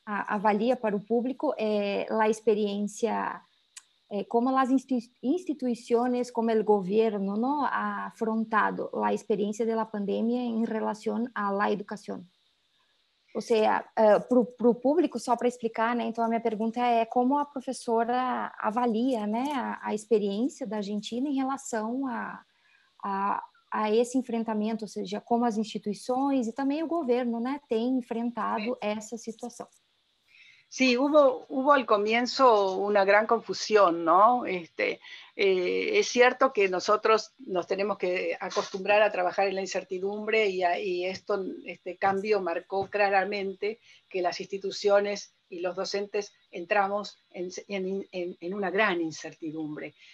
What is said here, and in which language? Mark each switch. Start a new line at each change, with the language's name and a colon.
Portuguese: Avalia para o público
Spanish: la experiencia, como las instituciones, como el gobierno, ¿no? Ha afrontado la experiencia de la pandemia en relación a la educación.
Portuguese: Ou seja, para o público, só para explicar, né? Então a minha pergunta é como a professora avalia, né, a experiência da Argentina em relação a esse enfrentamento, ou seja, como as instituições e também o governo, né, têm enfrentado essa situação.
Spanish: Sí, hubo al comienzo una gran confusión, ¿no? Es cierto que nosotros nos tenemos que acostumbrar a trabajar en la incertidumbre y este cambio marcó claramente que las instituciones y los docentes entramos en una gran incertidumbre.